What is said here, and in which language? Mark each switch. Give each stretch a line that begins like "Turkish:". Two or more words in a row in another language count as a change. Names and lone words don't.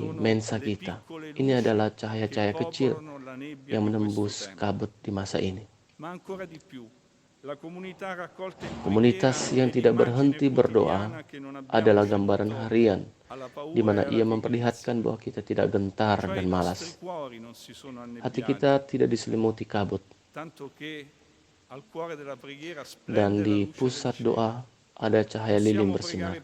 Italian: Sono mensa le
Indonesian: kita.
Italian: piccole
Indonesian: Ini
Italian: luci
Indonesian: adalah
Italian: che
Indonesian: cahaya-cahaya kecil
Italian: popolano la nebbia
Indonesian: yang
Italian: di questo
Indonesian: menembus
Italian: tempo.
Indonesian: kabut di masa ini.
Italian: ma ancora di più. La comunità raccolta in
Indonesian: Komunitas yang tidak berhenti berdoa adalah gambaran harian di mana ia memperlihatkan bahwa kita tidak gentar dan malas. Hati kita tidak diselimuti kabut. Dan di pusat doa ada cahaya lilin bersinar.